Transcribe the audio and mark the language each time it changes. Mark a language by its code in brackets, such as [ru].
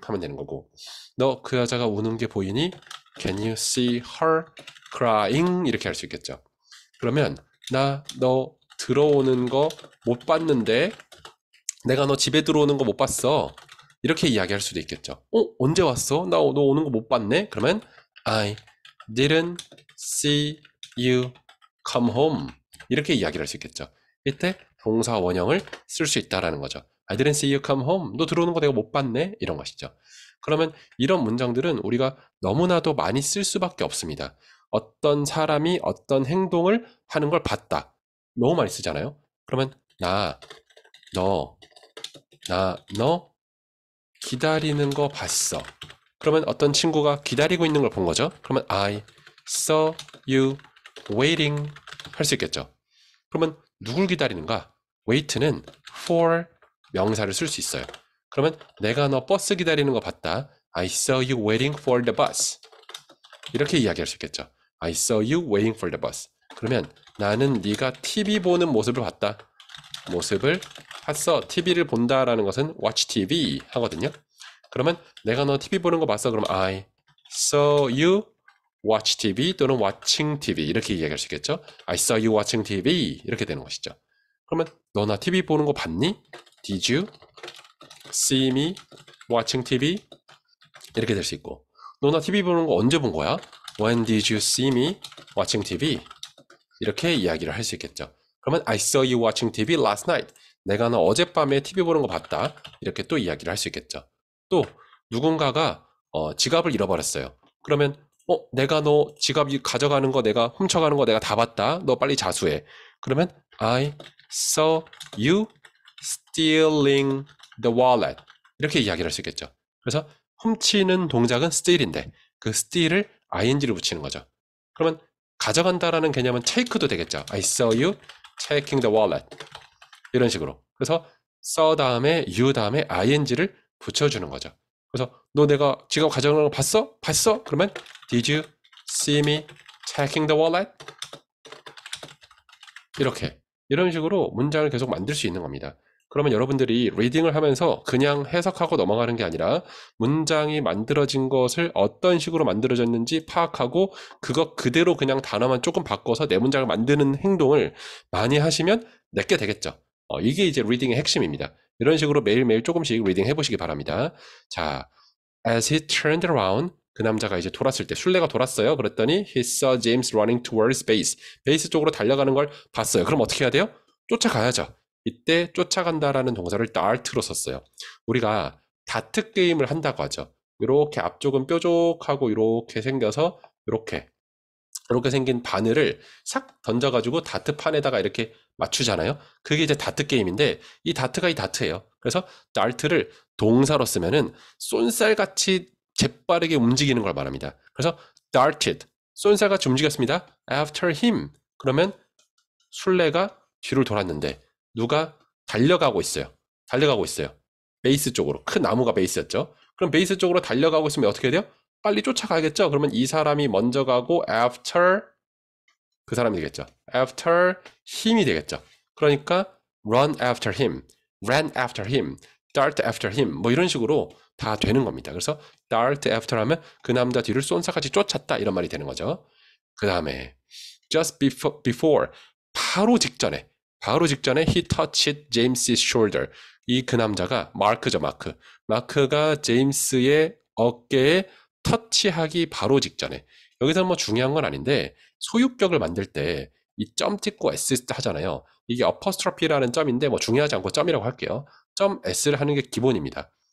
[ko] 하면 되는 거고 너 그 여자가 우는 게 보이니? [en] Can you see her crying? [ko] 이렇게 할 수 있겠죠. 그러면 나 너 들어오는 거 못 봤는데 내가 너 집에 들어오는 거 못 봤어. 이렇게 이야기할 수도 있겠죠. 언제 왔어? 나 너 오는 거 못 봤네? 그러면 [en] I didn't see you come home. [ko] 이렇게 이야기를 할 수 있겠죠. 이때 동사 원형을 쓸 수 있다라는 거죠. [en] I didn't see you come home. [ko] 너 들어오는 거 내가 못 봤네? 이런 것이죠. 그러면 이런 문장들은 우리가 너무나도 많이 쓸 수밖에 없습니다. 어떤 사람이 어떤 행동을 하는 걸 봤다. 너무 많이 쓰잖아요. 그러면 너 기다리는 거 봤어. 그러면 어떤 친구가 기다리고 있는 걸 본 거죠. 그러면 [en] I saw you waiting [ko] 할 수 있겠죠. 그러면 누굴 기다리는가? wait는 for 명사를 쓸 수 있어요. 그러면 내가 너 버스 기다리는 거 봤다. [en] I saw you waiting for the bus. [ko] 이렇게 이야기할 수 있겠죠. [en] I saw you waiting for the bus. [ko] 그러면 나는 네가 TV 보는 모습을 봤다. 모습을 봤어. TV를 본다라는 것은 watch TV 하거든요. 그러면 내가 너 TV 보는 거 봤어. 그럼 [en] I saw you watch TV [ko] 또는 [en] watching TV [ko] 이렇게 이야기할 수 있겠죠. [en] I saw you watching TV [ko] 이렇게 되는 것이죠. 그러면 너 나 TV 보는 거 봤니? [en] Did you see me watching TV? [ko] 이렇게 될 수 있고 너 나 TV 보는 거 언제 본 거야? [en] When did you see me watching TV? [ko] 이렇게 이야기를 할 수 있겠죠. 그러면 [en] I saw you watching TV last night. [ko] 내가 너 어젯밤에 TV 보는 거 봤다. 이렇게 또 이야기를 할 수 있겠죠. 또 누군가가 지갑을 잃어버렸어요. 그러면 내가 너 지갑 가져가는 거 내가 훔쳐가는 거 내가 다 봤다. 너 빨리 자수해. 그러면 [en] I saw you stealing the wallet. [ko] 이렇게 이야기를 할 수 있겠죠. 그래서 훔치는 동작은 steal인데 그 steal을 ing를 붙이는 거죠. 그러면 가져간다라는 개념은 take도 되겠죠. [en] I saw you taking the wallet. [ko] 이런 식으로. 그래서 saw 다음에 you 다음에 ing를 붙여주는 거죠. 그래서 너 내가 지갑 가져가는 거 봤어? 봤어? 그러면 [en] did you see me taking the wallet? [ko] 이렇게. 이런 식으로 문장을 계속 만들 수 있는 겁니다. 그러면 여러분들이 리딩을 하면서 그냥 해석하고 넘어가는 게 아니라 문장이 만들어진 것을 어떤 식으로 만들어졌는지 파악하고 그것 그대로 그냥 단어만 조금 바꿔서 내 문장을 만드는 행동을 많이 하시면 내게 되겠죠. 이게 이제 리딩의 핵심입니다. 이런 식으로 매일매일 조금씩 리딩 해보시기 바랍니다. 자, [en] as he turned around, [ko] 그 남자가 이제 돌았을 때 순례가 돌았어요. 그랬더니 [en] he saw James running towards base. [ko] 베이스 쪽으로 달려가는 걸 봤어요. 그럼 어떻게 해야 돼요? 쫓아가야죠. 이때 쫓아간다라는 동사를 dart로 썼어요. 우리가 다트 게임을 한다고 하죠. 이렇게 앞쪽은 뾰족하고 이렇게 생겨서 이렇게 생긴 바늘을 싹 던져가지고 다트판에다가 이렇게 맞추잖아요. 그게 이제 다트 게임인데 이 다트가 이 다트예요. 그래서 dart를 동사로 쓰면은 쏜살같이 재빠르게 움직이는 걸 말합니다. 그래서 darted, 쏜살같이 움직였습니다. after him, 그러면 순례가 뒤를 돌았는데 누가 달려가고 있어요. 베이스 쪽으로. 큰 나무가 베이스였죠. 그럼 베이스 쪽으로 달려가고 있으면 어떻게 돼요? 빨리 쫓아가야겠죠. 그러면 이 사람이 먼저 가고 after 그 사람이 되겠죠. after him이 되겠죠. 그러니까 [en] run after him, ran after him, [ko] dart after him 뭐 이런 식으로 다 되는 겁니다. 그래서 dart after 하면 그 남자 뒤를 쏜사같이 쫓았다 이런 말이 되는 거죠. 그 다음에 [en] just before [ko] 바로 직전에 [en] he touched James's shoulder. [ko] 이 그 남자가 마크죠, 마크가 제임스의 어깨에 터치하기 바로 직전에. 여기서 뭐 중요한 건 아닌데 소유격을 만들 때 이 점 찍고 s 하잖아요. 이게 어퍼스트로피라는 점인데 뭐 중요하지 않고 점이라고 할게요. 점 s를 하는 게 기본입니다.